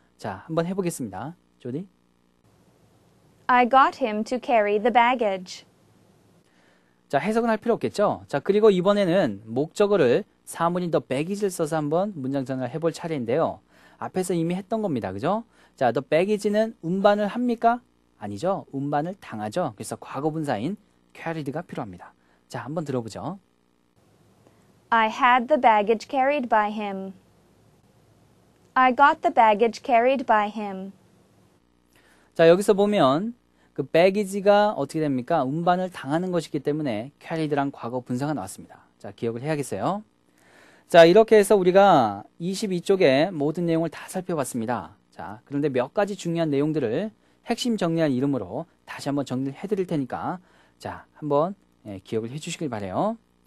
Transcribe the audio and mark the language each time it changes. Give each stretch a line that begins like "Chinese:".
Korean: 자, 한번 해보겠습니다. 조디?
English: I got him to carry the baggage.
Korean: 자, 해석은 할 필요 없겠죠. 자, 그리고 이번에는 목적어를 사물인 the baggage를 써서 한번 문장 전환을 해볼 차례인데요. 앞에서 이미 했던 겁니다. 그죠? 자, the baggage는 운반을 합니까? 아니죠. 운반을 당하죠. 그래서 과거분사인 carried가 필요합니다. 자, 한번 들어보죠.
English: I had the baggage carried by him. I got the baggage carried by him.
Korean: 자, 여기서 보면 그 baggage가 어떻게 됩니까? 운반을 당하는 것이기 때문에 carried란 과거 분사가 나왔습니다. 자, 기억을 해야겠어요. 자, 이렇게 해서 우리가 22쪽의 모든 내용을 다 살펴봤습니다. 자, 그런데 몇 가지 중요한 내용들을 핵심 정리한 이름으로 다시 한번 정리를 해드릴 테니까 자, 한번 기억을 해주시길 바라요.